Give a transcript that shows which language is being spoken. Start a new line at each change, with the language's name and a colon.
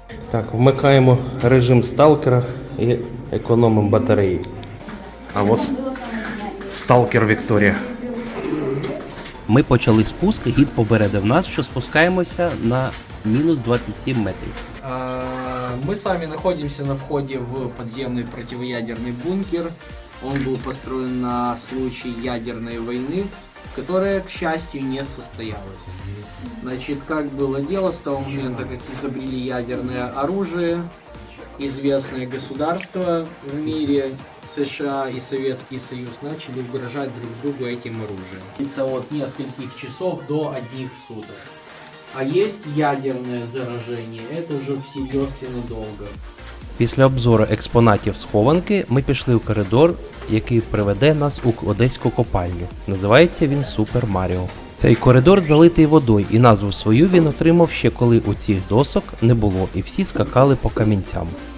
Ukrainian: Так, вмикаємо режим сталкера і економимо батареї. А от сталкер Вікторія. Ми почали спуск, гід попередив нас, що спускаємося на мінус 27 метрів.
Russian: Мы с вами находимся на входе в подземный противоядерный бункер. Он был построен на случай ядерной войны, которая, к счастью, не состоялась. Значит, как было дело с того момента, как изобрели ядерное оружие, известные государства в мире, США и Советский Союз, начали угрожать друг другу этим оружием. Это от нескольких часов до одних суток. А есть ядерное заражение, это уже всерьез и надолго.
Ukrainian: Після обзору експонатів схованки ми пішли в коридор, який приведе нас у одеську копальню. Називається він Супер Маріо. Цей коридор залитий водою, і назву свою він отримав ще коли у цих досок не було і всі скакали по камінцям.